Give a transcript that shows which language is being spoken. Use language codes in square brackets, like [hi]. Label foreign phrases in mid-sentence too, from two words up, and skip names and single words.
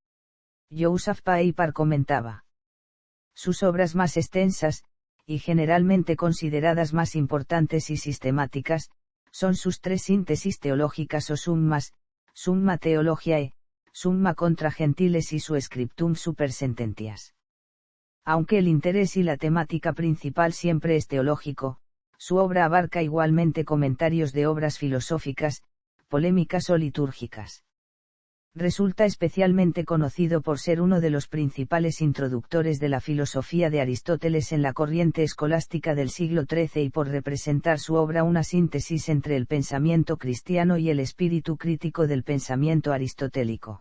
[es] Joseph Paipar comentaba: sus obras más extensas, y generalmente consideradas más importantes y sistemáticas, son sus tres síntesis teológicas o summas, Summa Theologiae, Summa contra Gentiles y su Scriptum super sententias. Aunque el interés y la temática principal siempre es teológico, su obra abarca igualmente comentarios de obras filosóficas, polémicas o litúrgicas. Resulta especialmente conocido por ser uno de los principales introductores de la filosofía de Aristóteles en la corriente escolástica del siglo XIII y por representar su obra una síntesis entre el pensamiento cristiano y el espíritu crítico del pensamiento aristotélico.